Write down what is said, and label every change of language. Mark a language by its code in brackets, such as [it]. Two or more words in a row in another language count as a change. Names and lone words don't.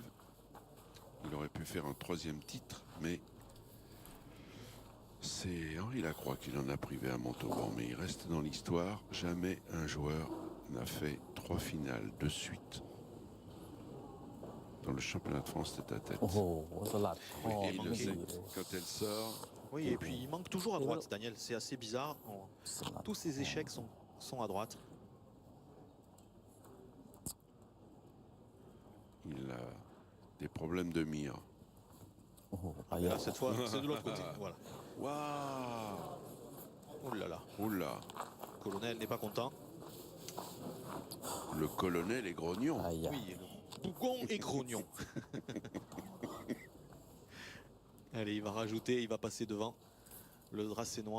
[fr] Il aurait pu faire un troisième titre, mais c'est Henri Lacroix qui l'en a privé à Montauban. Mais il reste dans l'histoire. Jamais un joueur n'a fait 3 finales de suite dans le championnat de France tête à tête. [th] โอ้โหสลัด [fr] Oui, [th] คอ [fr] et il [th] มัน [fr] le [th] ดี [fr] sait. [th] เลย [fr] Quand elle sort, Oui, et puis il manque toujours à droite, Daniel. C'est assez bizarre. [th] สลัด [fr] Tous ses échecs sont à droite. Des problèmes de mire. [th] โอ้โหไป [fr] Et [th] อ่ะ [fr] là, cette fois, c'est de l'autre côté. Voilà. Waouh. Oh là là. Oula. Colonel n'est pas content. Le colonel est grognon. [th] ไอ้ยะ [fr] Oui, le bougon et grognon. Allez, il va rajouter, il va passer devant le Dracénois.